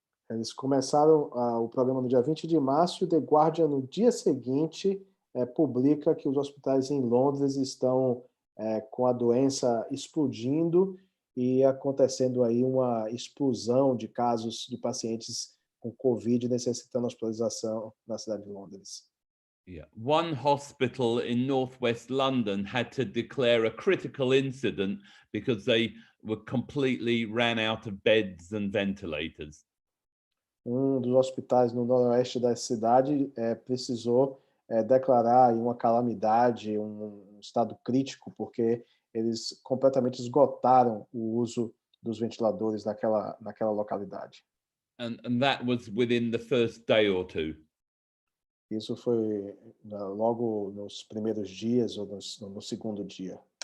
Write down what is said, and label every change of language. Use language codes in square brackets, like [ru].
[pt] Eles começaram o programa no dia 20 de março e o The Guardian, no dia seguinte, publica que os hospitais em Londres estão com a doença explodindo e acontecendo aí uma explosão de casos de pacientes com Covid necessitando hospitalização na cidade de Londres. [en] Yeah. One hospital in northwest London had to declare a critical incident because they were completely ran out of beds and ventilators. [pt] Um dos hospitais no noroeste da cidade precisou declarar uma calamidade, um estado crítico, porque eles completamente esgotaram o uso dos ventiladores naquela localidade. [en] And that was within the first day or two. [pt] Isso foi logo nos primeiros dias ou no segundo dia.